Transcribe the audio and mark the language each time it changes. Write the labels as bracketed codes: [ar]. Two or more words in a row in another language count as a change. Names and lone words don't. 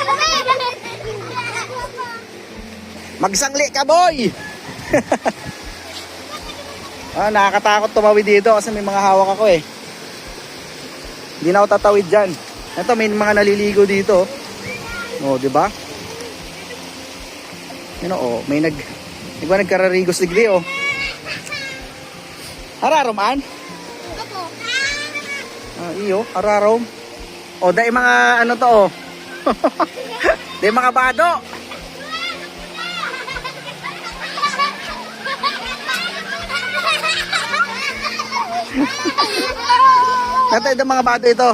[tl] Magsangli ka, boy! Nakakatakot tumawid dito kasi may mga hawak ako, eh. Hindi na ako tatawid dyan. Ito, may mga naliligo dito. Oh, di ba? [bik] May nagkararigos digdi, oh. Hararoman? Iyo, hararom. O, dahil mga ano to, oh. Dahil mga bado. Natay ng mga bado ito.